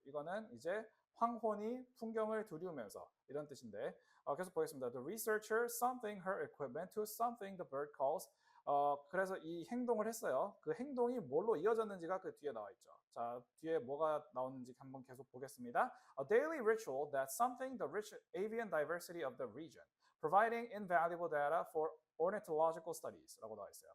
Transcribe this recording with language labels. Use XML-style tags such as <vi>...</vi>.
<ko>이거는 이제 황혼이 풍경을 두리우면서 이런 뜻인데 계속 보겠습니다.</ko> <en>The researcher something her equipment to something the bird calls.</en> <ko>그래서 이 행동을 했어요. 그 행동이 뭘로 이어졌는지가 그 뒤에 나와 있죠. 자, 뒤에 뭐가 나오는지 한번 계속 보겠습니다.</ko> <en>A daily ritual that something the rich avian diversity of the region, providing invaluable data for ornithological studies</en> <ko>라고 나와 있어요.</ko>